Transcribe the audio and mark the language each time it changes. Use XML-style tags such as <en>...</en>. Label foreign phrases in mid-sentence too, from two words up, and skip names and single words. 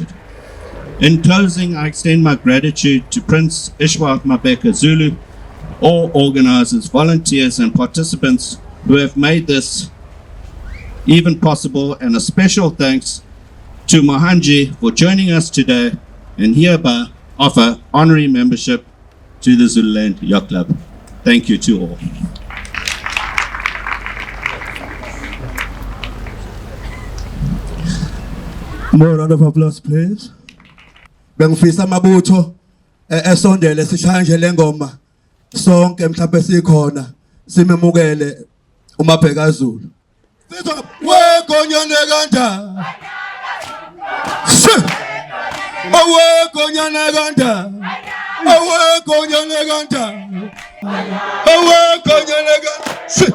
<en>In closing, I extend my gratitude to Prince Ishwar Mabeka Zulu, all organizers, volunteers and participants who have made this even possible, and a special thanks to Mohanji for joining us today, and hereby offer honorary membership to the Zululand Yacht Club. Thank you to all. More round of applause, please.</en> <zu>Bengifisa amabutho esondele sishanje lengoma sonke mhlawumbe sikhona simemukele uMabheka Zulu. Sithi wegonyane kanja. Awegonyane kanja. Awegonyane kanja. Awegonyane kanja.</zu>